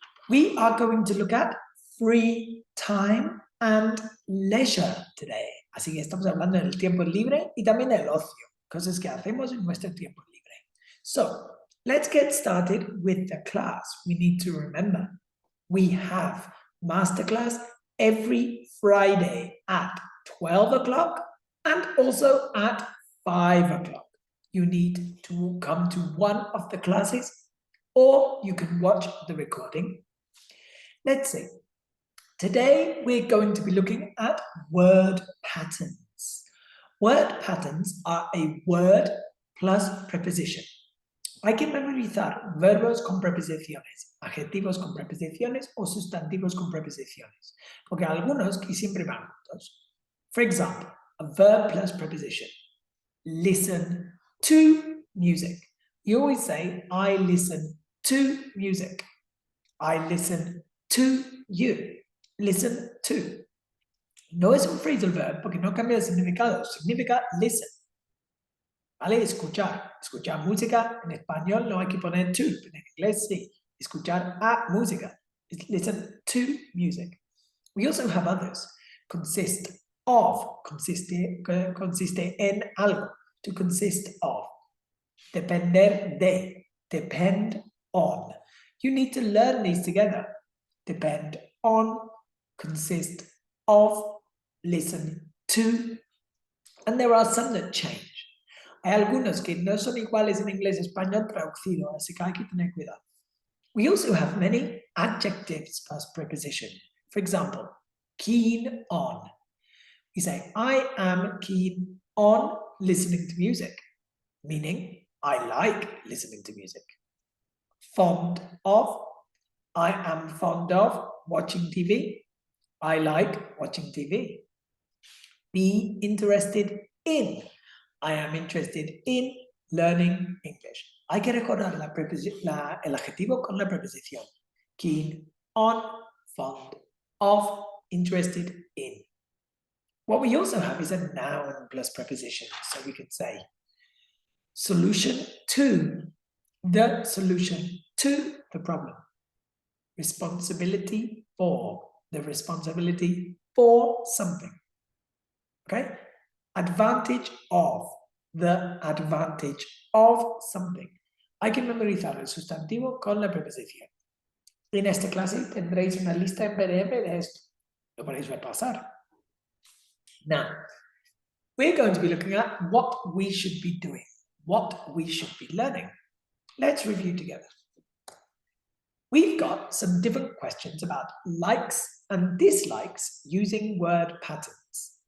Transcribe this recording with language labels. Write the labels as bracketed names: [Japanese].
[English] We are going to look at free time and leisure today. [Spanish] Así que estamos hablando del tiempo libre y también del ocio, cosas que hacemos en nuestro tiempo libre. [English] So, let's get started with the class. We need to remember, we have masterclass every Friday at 12 o'clock and also at 5 o'clock. You need to come to one of the classes or you can watch the recording. Let's see. Today we're going to be looking at word patterns. Word patterns are a word plus preposition. [Spanish] Hay que memorizar verbos con preposiciones, adjetivos con preposiciones o sustantivos con preposiciones, porque algunos que siempre van juntos. [English] For example, a verb plus preposition. Listen to music. You always say, I listen to music. I listen to you. Listen to. [Spanish] No es un phrasal verb porque no cambia de significado. Significa [English] listen. [Spanish] ¿Vale? Escuchar. Escuchar música. En español no hay que poner [English] to. [Spanish] En inglés sí. Escuchar a música. [English] Listen to music. We also have others. Consist of. [Spanish] Consiste en algo. [English] To consist of. [Spanish] Depender de. [English] Depend on. You need to learn these together. Depend on. Consist of. Listen to. And there are some that change. [Spanish] Hay algunos que no son iguales en inglés y español traducido, así que hay que tener cuidado. [English] We also have many adjectives plus preposition. For example, keen on. We say, I am keen on listening to music, meaning I like listening to music. Fond of. I am fond of watching TV. I like watching TV. Be interested in. I am interested in learning English. [Spanish] Hay que recordar el adjetivo con la preposición. [English] Keen on, fond of, interested in. What we also have is a noun plus preposition. So we could say solution to, the solution to the problem. Responsibility for, the responsibility for something. Okay? Advantage of, the advantage of something. [Spanish] Hay que memorizar el sustantivo con la preposición. En esta clase tendréis una lista en PDF de esto. Lo podéis repasar. [English] Now, we're going to be looking at what we should be doing, what we should be learning. Let's review together. We've got some different questions about likes and dislikes using word patterns.